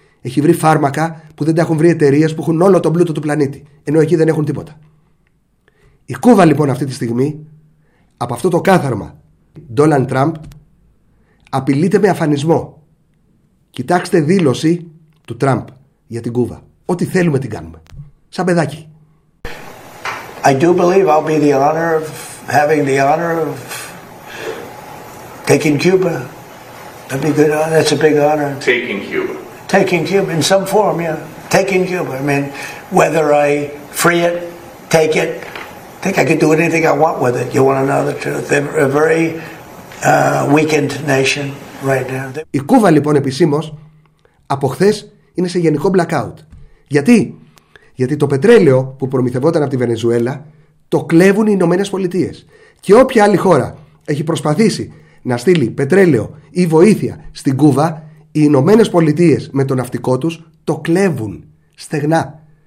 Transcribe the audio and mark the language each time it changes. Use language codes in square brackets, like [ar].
[el] Έχει βρει φάρμακα που δεν τα έχουν βρει εταιρείες που έχουν όλο τον πλούτο του πλανήτη, ενώ εκεί δεν έχουν τίποτα. Η Κούβα λοιπόν αυτή τη στιγμή, από αυτό το κάθαρμα Ντόναλντ Τραμπ, απειλείται με αφανισμό. Κοιτάξτε δήλωση του Τραμπ για την Κούβα. Ό,τι θέλουμε την κάνουμε. Σαν παιδάκι. [en] I do believe I'll be the honor of having the honor of taking Cuba. That'd be good. That's a big honor. Taking Cuba. Taking Cuba in some form, yeah. Taking Cuba. I mean, whether I free it, take it, I think I could do anything I want with it. You want to know the truth? They're a very weakened nation. [el] Η Κούβα λοιπόν επισήμως από χθες είναι σε γενικό blackout. Γιατί το πετρέλαιο που προμηθευόταν από τη Βενεζουέλα το κλέβουν οι Ηνωμένες Πολιτείες. Και όποια άλλη χώρα έχει προσπαθήσει να στείλει πετρέλαιο ή βοήθεια στην Κούβα, οι Ηνωμένες Πολιτείες με το ναυτικό τους το κλέβουν στεγνά.